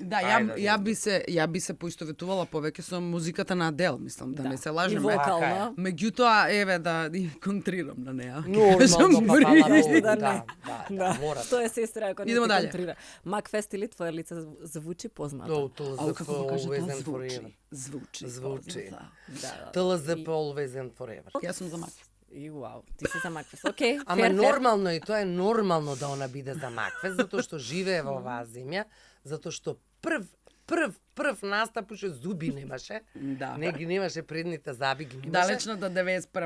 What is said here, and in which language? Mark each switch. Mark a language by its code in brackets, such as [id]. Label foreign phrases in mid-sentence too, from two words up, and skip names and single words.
[mk] Да, ја би се поистоветувала повеќе со музиката на Адел, мислам, да не се и лажеме. вокално. Меѓутоа, еве да и контрирам на неа. Нормално, па фала Зашто Богу, да не? да, мора. Што е сестра ако не Идемо ти дале. контрира? Макфест или твое лице звучи познато? Ау, како го кажа [en] Always [mk] тоа [en] and forever. [mk] звучи. Звучи. Да. ТЛЗП [en] Always and forever. [mk] Јас сум за Макфест. И вау, ти си за Макфест. Океј, Ама фер, фер. нормално и тоа е нормално да она биде за Макфест, затоа што живее во оваа земја, затоа што прв настап уште зуби немаше. Да. Не немаше предните заби ги немаше. Далечно до 91 година.